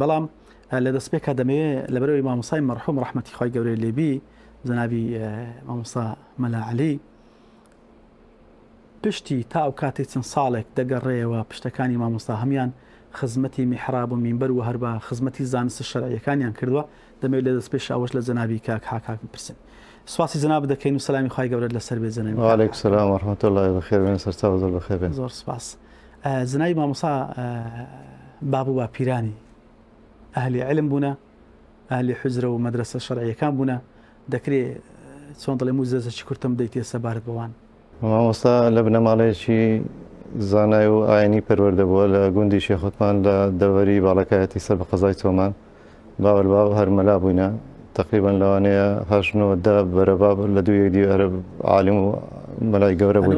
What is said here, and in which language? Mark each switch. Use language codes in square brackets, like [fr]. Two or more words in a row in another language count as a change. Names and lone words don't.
[ckb] بەڵام لە دەستپێکە دەمەوێت لەبەرەوەی مامۆستای مەرحوم ڕەحمەتی خوای گەورەی لێبی جەنابی مامۆستا مەلا عەلی پشتی تا ئەو کاتێک چەند ساڵێک دەگەڕێەوە پشتەکانی مامۆستا هەمان خزمەتی میحراب و مینبەر و هەروە خزمەتی زانستە شەرعیەکانیان کردووە. دەمەوێت لە دەستپێش ئەوەش لە جەنابی کاک حاکم بپرسین. سواسی جەناب دەکەین و سەلامی خوای گەورە لەسەر بێت جەنابی. [ar] وعليكم السلام ورحمة الله [ckb] بخير بين سرتا وزر بخير بين. زۆر سپاس. جەنابی مامۆستا باب و باپیرانی ئەهلی علم بوونە، ئەهلی حوزرە و مەدرسە شەرعیەکان بوونە، دەکرێت چۆن دەڵێم و زەزەکی کورتم دەیتێ سەبارەت بەوان. مامۆستا لە بنەماڵەیەکی زانای و ئاینی پەروەردە بووە لە گوندی شێخ عوتمان لە دەوەری باڵەکایەتی سەر بە قەزای چۆمان باوەلباو هەر مەلا بووینە تقریبا لەوانەیە 8-9 بەرەباب لە دوو یەکدی هەر عالم و مەلای گەورە بووینە.